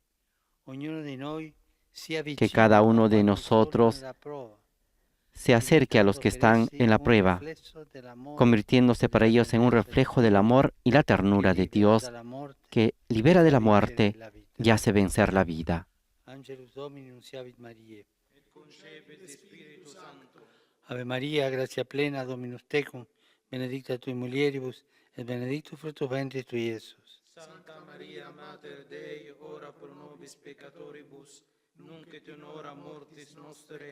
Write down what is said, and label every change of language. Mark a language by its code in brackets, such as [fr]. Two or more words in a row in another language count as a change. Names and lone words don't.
[es] Que cada uno de nosotros se acerque a los que están en la prueba, convirtiéndose para ellos en un reflejo del amor y la ternura de Dios, que libera de la muerte y hace vencer la vida. [la] Ave María, gracia plena, Dominus tecum, benedicta tui mulieribus, et benedictus fructus ventris tui, Iesus. Santa Maria, Mater Dei, ora pro nobis peccatoribus, nunc et in hora mortis nostre.